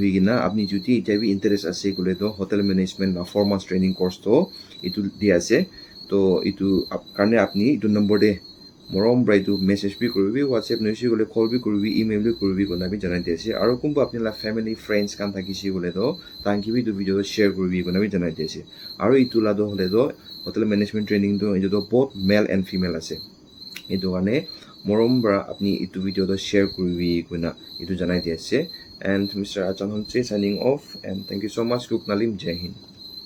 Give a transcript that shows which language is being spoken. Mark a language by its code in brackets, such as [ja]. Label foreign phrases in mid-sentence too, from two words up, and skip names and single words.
[nag] higina apni juti eta bi interest ase kule to [en] hotel management [nag] na [en] 4 months training course [nag] to itu di ase to itu karne apni itu number de morom brai to message bi koribi whatsapp noisi gole call bi koribi email bi koribi kona bi janai diase aro kumba apni la [en] family friends [nag] kan thakisi gole to tanki bi to [en] video share [nag] koribi kona bi janai diase aro itu la do hole do [en] hotel management training [nag] to etu to [en] both male and female [nag] ase etu kane morom bra apni itu video to share koribi kona itu janai diase [en] and Mr. Achan Hunse signing off and thank you so much Gupnalim Jai Hind.